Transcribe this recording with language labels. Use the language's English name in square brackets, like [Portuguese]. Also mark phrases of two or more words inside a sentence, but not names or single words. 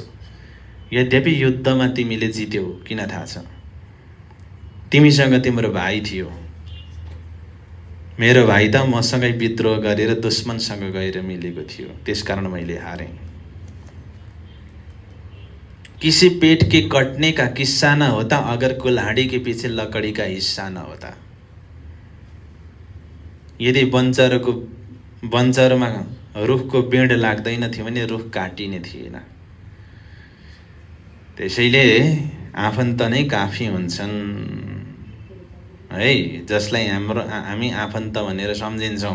[Nepali] यद्यपि युद्धमा तिमीले जित्यौ, किन थाहा छ? तिमीसँग तिम्रो भाइ थियो, मेरो भाइ त मसँगै विद्रोह गरेर दुश्मनसँग गएर मिलेको थियो, त्यसकारण मैले हारेँ। [Hindi] किसी पेट के कटने का किस्सा न होता अगर कुल्हाड़ी के पीछे लकड़ी का हिस्सा न होता। [Nepali] यदि बन्चरमा रुखको बिँड लाग्दैन थियो भने रुख काटिने थिएन। त्यसैले आफन्त नै काफी हुन्छन् है, जसलाई हामी आफन्त भनेर सम्झिन्छौँ।